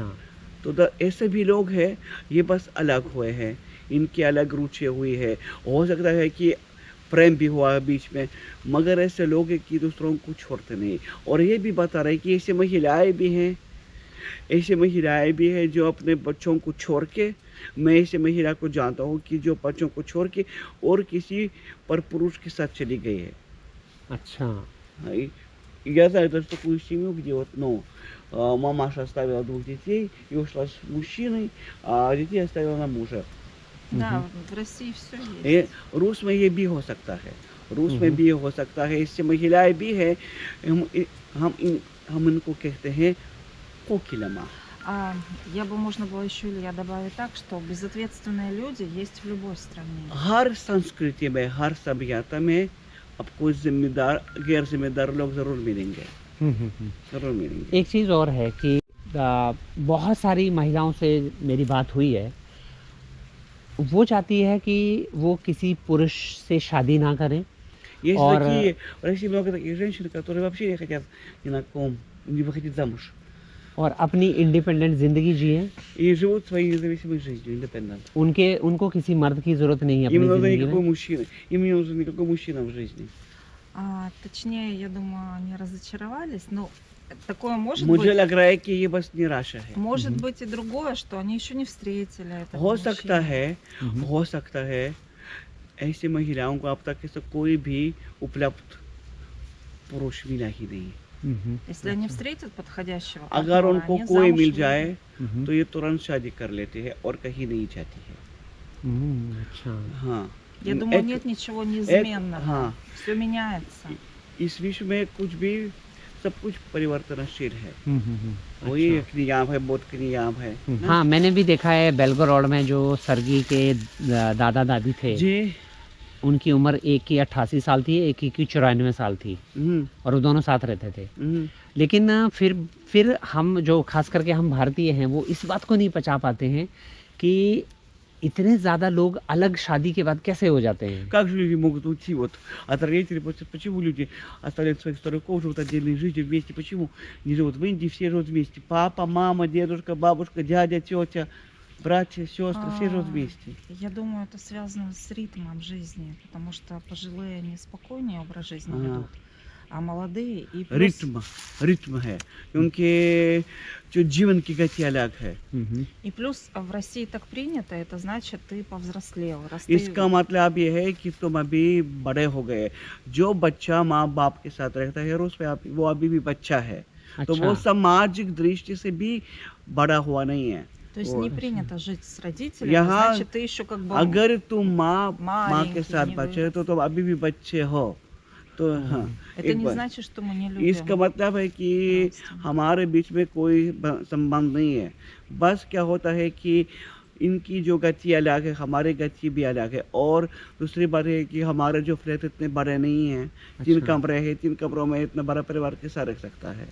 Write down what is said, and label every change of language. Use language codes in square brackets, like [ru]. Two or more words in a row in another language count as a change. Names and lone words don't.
[hi] तो ऐसे भी लोग हैं, ये बस अलग हुए हैं, इनकी अलग रुचि हुई है, हो सकता है कि प्रेम भी हुआ है बीच में, मगर ऐसे लोग हैं कि दूसरों को छोड़ते नहीं। और ये भी बता रहे कि ऐसे महिलाएं भी हैं, ऐसे महिलाएं भी हैं जो अपने बच्चों को छोड़ के, मैं ऐसे महिला को जानता हूँ कि जो बच्चों को छोड़ के और किसी पर पुरुष के साथ चली गई है. अच्छा. [ru] Я знаю даже такую семью, где вот, ну, мамаша оставила 2 детей и ушла с мужчиной, а детей оставила на мужа. Да, в России все [hi] ये [ru] есть. [hi] रूस में ये भी हो सकता है, रूस में भी हो सकता है, इससे महिलाएं भी है, हम इनको कहते हैं कोकिलमा. [ru] Я бы, можно было еще, Илья, добавить так, что безответственные люди есть в любой стране. [hi] हर संस्कृति में, हर सभ्यता में आपको जिम्मेदार, गैर जिम्मेदार लोग जरूर मिलेंगे, जरूर मिलेंगे. एक चीज़ और है कि बहुत सारी महिलाओं से मेरी बात हुई है, वो चाहती है कि वो किसी पुरुष से शादी ना करें. [ru] Есть [hi] और [ru] такие, в России много таких женщин, которые вообще не хотят ни на ком, не выходить замуж. [hi] और अपनी इंडिपेंडेंट ज़िंदगी जिए. [ru] И живут своей независимой жизнью, independent. [hi] उनको किसी मर्द की ज़रूरत नहीं है अपनी [ru] Им не нужен [hi] ज़िंदगी [ru] никакой [hi] में. [ru] мужчина, им не нужен никакой мужчина в жизни. Точнее, я думаю, они разочаровались. Но такое может [hi] मुझे [ru] быть. [hi] लग रहा है कि ये बस निराशा है. [ru] Может быть и другое, что они еще не встретили этого [hi] हो [ru] мужчину. [hi] सकता है, हो सकता है ऐसी महिलाओं को अब तक ऐसा कोई भी उपलब्ध पुरुष मिला ही नहीं. [ru] Если они встретят подходящего [hi] अगर [ru] партнера, [hi] उनको [ru] они [hi] कोई [ru] замуж [hi] मिल [ru] выйдут. [hi] जाए तो ये तुरंत शादी कर लेते हैं और कहीं नहीं जाती है. अच्छा. हाँ. [ru] Я думаю, [hi] एक- [ru] нет ничего [hi] एक- [ru] неизменного. [hi] हाँ, [ru] Все меняется. [hi] इस विश्व में कुछ भी, सब कुछ परिवर्तनशील है. वही अच्छा. एक नियम है, बहुत के नियम है ना? हाँ, मैंने भी देखा है बेलगोरोड में जो सर्गी के दादा दादी थे, जी. उनकी उम्र एक की 88 साल थी, एक की 94 साल थी, और वो दोनों साथ रहते थे. लेकिन फिर हम जो खास करके हम भारतीय हैं, वो इस बात को नहीं पचा पाते हैं कि इतने ज़्यादा लोग अलग शादी के बाद कैसे हो जाते हैं. [ru] Как же люди могут уйти вот от родителей? Почему люди оставляют своих стариков, живут отдельной жизнью вместе? Почему не живут в Индии, все живут вместе? Папа, мама, дедушка, бабушка, дядя, тетя, братья, сестры, все живут вместе. Я думаю, это связано с ритмом жизни, потому что пожилые они спокойнее образ жизни [hi] हाँ. [ru] ведут, а молодые и плюс- [hi] रित्म है, उनके जो जीवन की गति अलग है. [ru] И плюс в России так принято, это значит, ты повзрослел. Раз ты- [hi] इसका मतलब ये है कि तुम अभी बड़े हो गए. जो बच्चा माँ बाप के साथ रहता है उसमें वो अभी भी बच्चा है, तो वो अच्छा. सामाजिक दृष्टि से भी बड़ा हुआ नहीं है. [ru] То есть Вот. не принято жить с родителями, [hi] यहाँ [ru] значит, ты еще как бы... [hi] अगर तुम माँ के [ru] маленький, [hi] साथ [ru] не [hi] बच्चे हो [ru] вырос. [hi] तो तुम अभी भी बच्चे हो. तो हाँ, [ru] Это [hi] एक [ru] не [hi] बार. [ru] значит, что мы не любим. [hi] इसका मतलब है कि [ru] родственников. [hi] हमारे बीच में कोई संबंध नहीं है. बस क्या होता है कि इनकी जो गति अलग है, हमारी गति भी अलग है. और दूसरी बात है कि हमारे जो फ्लैट इतने बड़े नहीं हैं, 3 कमरे हैं, 3 कमरों में इतना बड़ा परिवार कैसा रह सकता है.